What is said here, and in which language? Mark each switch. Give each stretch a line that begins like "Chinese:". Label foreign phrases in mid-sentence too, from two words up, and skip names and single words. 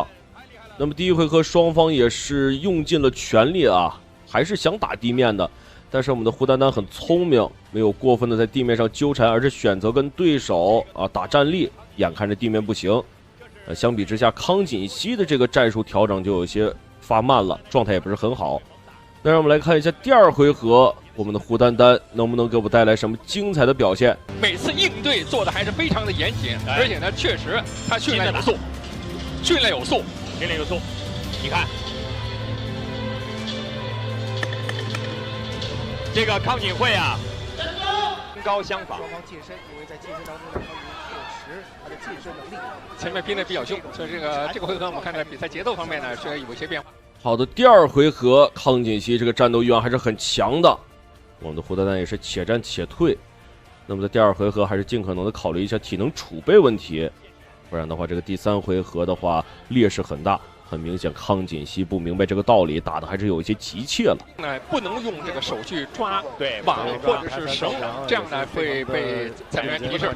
Chinese: 那麼第一回合雙方也是用盡了全力啊，還是想打地面的，但是我們的胡丹丹很聰明，沒有過分的在地面上糾纏，而是選擇跟對手啊打站立，眼看着地面不行。相比之下，康錦熙的這個戰術調整就有些發慢了，狀態也不是很好。那讓我們來看一下第二回合，我們的胡丹丹能不能給我們帶來什麼精彩的表現？每次應對做的還是非常的嚴謹，而且呢，確實他訓練有素，訓練有素。訓練有素，你看，這個康錦慧啊，身高相仿。雙方近身，因為在近身當中呢，康錦確實他的近身能力。前面拼得比較兇，所以這個回合我們看在比賽節奏方面呢是有些變化。好的，第二回合康錦熙這個戰鬥欲望還是很強的，我們的胡丹丹也是且戰且退。那麼在第二回合還是盡可能的考慮一下體能儲備問題。不然的話，這個第三回合的話劣勢很大，很明顯康錦熙不明白這個道理，打的還是有一些急切了。不能用這個手去抓網或者是繩，這樣呢會被裁判提示。